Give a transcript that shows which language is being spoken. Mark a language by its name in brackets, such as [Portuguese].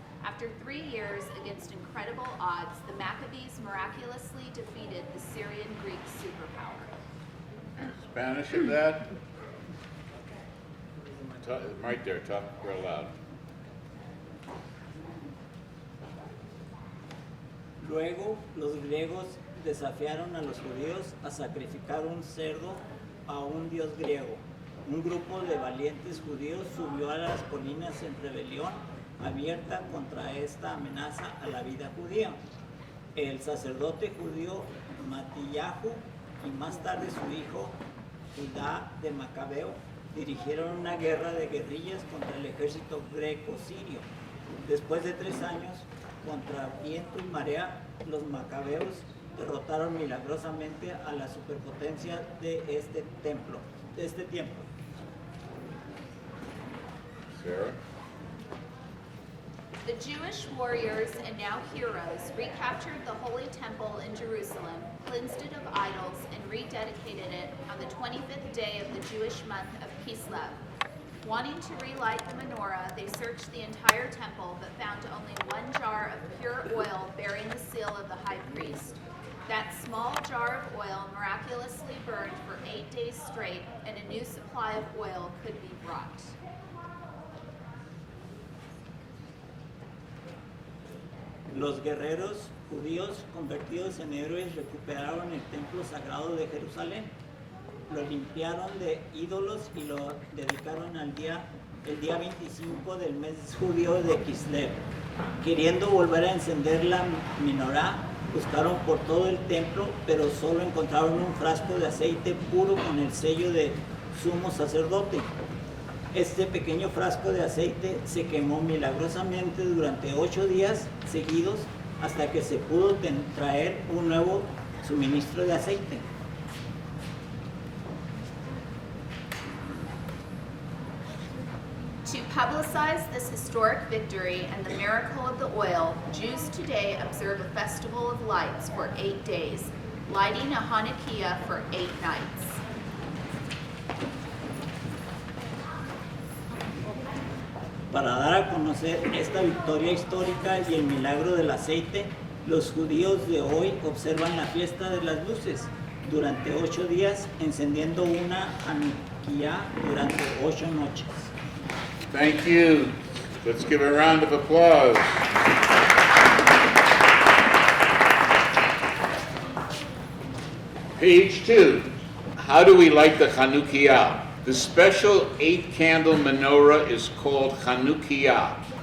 [English] After 3 years, against incredible odds, the Maccabees miraculously defeated the Syrian Greek superpower. Spanish of that? Right there, talk real loud. [Spanish] Luego, los griegos desafiaron a los judíos a sacrificar un cerdo a un dios griego. Un grupo de valientes judíos subió a las colinas en rebelión abierta contra esta amenaza a la vida judía. El sacerdote judío Mattatyahu y más tarde su hijo Judá de Macabeo dirigieron una guerra de guerrillas contra el ejército greco-sirio. Después de 3 años, contra viento y marea, los macabeos derrotaron milagrosamente a la superpotencia de este tiempo. [English] Sarah? The Jewish warriors and now heroes recaptured the Holy Temple in Jerusalem, cleansed it of idols, and rededicated it on the 25th day of the Jewish month of Kislev. Wanting to relight the menorah, they searched the entire temple but found only 1 jar of pure oil bearing the seal of the high priest. That small jar of oil miraculously burned for 8 days straight, and a new supply of oil could be brought. [Spanish] Los guerreros judíos convertidos en héroes recuperaron el templo sagrado de Jerusalén, lo limpiaron de ídolos y lo dedicaron al día el día 25 del mes judío de Kislev. Queriendo volver a encender la menorá, buscaron por todo el templo, pero solo encontraron un frasco de aceite puro con el sello de sumo sacerdote. Este pequeño frasco de aceite se quemó milagrosamente durante 8 días seguidos hasta que se pudo traer un nuevo suministro de aceite. [English] To publicize this historic victory and the miracle of the oil, Jews today observe a festival of lights for 8 days, lighting a Hanukkah for 8 nights. [Spanish] Para dar a conocer esta victoria histórica y el milagro del aceite, los judíos de hoy observan la fiesta de las luces durante 8 días, encendiendo una Hanukkah durante 8 noches. [English] Thank you. Let's give a round of applause. Page 2. How do we light the Chanukah? The special 8-candle menorah is called Chanukah.